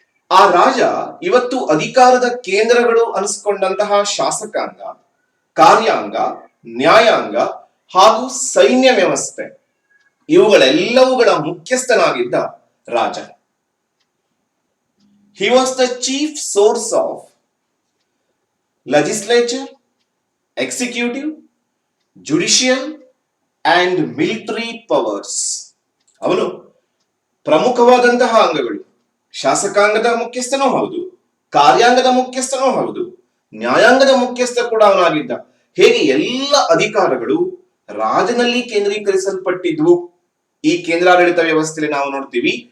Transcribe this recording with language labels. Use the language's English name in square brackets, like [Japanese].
[Kannada] ಆ ರಾಜ ಇವತ್ತು ಅಧಿಕಾರದ ಕೇಂದ್ರಗಳು ಅನಿಸ್ಕೊಂಡಂತಹ ಶಾಸಕಾಂಗ, ಕಾರ್ಯಾಂಗ, ನ್ಯಾಯಾಂಗ ಹಾಗೂ ಸೈನ್ಯ ವ್ಯವಸ್ಥೆ ಇವುಗಳೆಲ್ಲವುಗಳ ಮುಖ್ಯಸ್ಥನಾಗಿದ್ದ ರಾಜ. [English] He was the chief source of legislature, executive, judicial and military powers. [Kannada] ಅವನು ಪ್ರಮುಖವಾದಂತಹ ಅಂಗಗಳು, ಶಾಸಕಾಂಗದ ಮುಖ್ಯಸ್ಥನೂ ಹೌದು, ಕಾರ್ಯಾಂಗದ ಮುಖ್ಯಸ್ಥನೂ ಹೌದು, ನ್ಯಾಯಾಂಗದ ಮುಖ್ಯಸ್ಥ ಕೂಡ ಅವನಾಗಿದ್ದ. ಹೇಗೆ ಎಲ್ಲ ಅಧಿಕಾರಗಳು ರಾಜನಲ್ಲಿ ಕೇಂದ್ರೀಕರಿಸಲ್ಪಟ್ಟಿದ್ವು ಈ ಕೇಂದ್ರಾಡಳಿತ ವ್ಯವಸ್ಥೆಯಲ್ಲಿ ನಾವು ನೋಡ್ತೀವಿ.